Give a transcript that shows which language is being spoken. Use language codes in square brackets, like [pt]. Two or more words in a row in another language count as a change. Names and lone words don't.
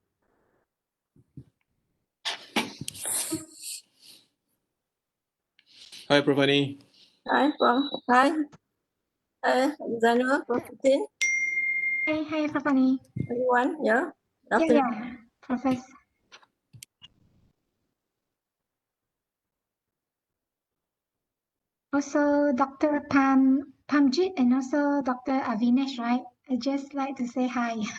[en] Hi, Prof. Ani. Hi, Prof. Hi. Alexander, Prof. Putin, Hi, Papani. everyone. Yeah. Good afternoon. Yeah. Professor. Also, Dr. Pamjit and also Dr. Avinesh, right? I just like to say hi.